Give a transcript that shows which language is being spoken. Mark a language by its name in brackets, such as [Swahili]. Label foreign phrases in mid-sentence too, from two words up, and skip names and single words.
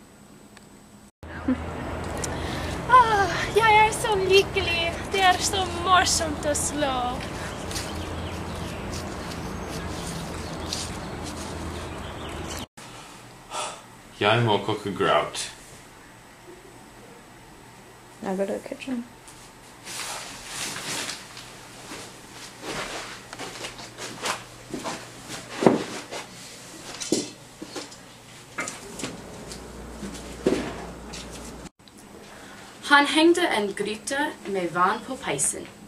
[Norwegian] Jeg er så lykkelig. Det er så morsomt å slå. Jeg må koke grøt. [English] Now go to the kitchen. [Norwegian] Han hengte en gryte med vann på peisen.